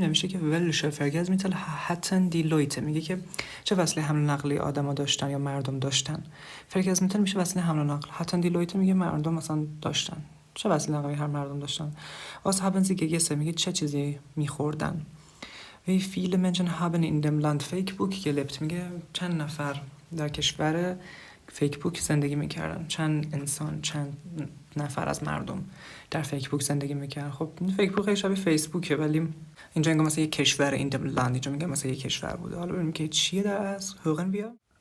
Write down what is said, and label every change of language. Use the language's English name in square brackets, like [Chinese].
[Persian] نمیشه که [German] welche Verkehrsmittel hatten die Leute [Persian] میگه که چه وسیله حمل و نقلی آدما داشتن یا مردم داشتن. Verkehrsmittel میشه وسیله حمل و نقل. [German] hatten die Leute [Persian] میگه مردم مثلا داشتن. چه وسیله نقلی هر مردم داشتن. [German] was haben sie gegessen [Persian] میگه چه چیزی میخوردن. [German] wie viele Menschen haben in dem Land Facebook gelebt [Persian] میگه چند نفر در کشور فیسبوک زندگی میکردن. چند انسان چند نفر از مردم در فیسبوک زندگی میکردن. خب این فیسبوک خیلی شبیه فیسبوکه ولی اینجا انگار مثلا یه کشور این لند اینجا میگه مثلا یه کشور بوده. حالا ببینیم که چیه در از هوگن بیا.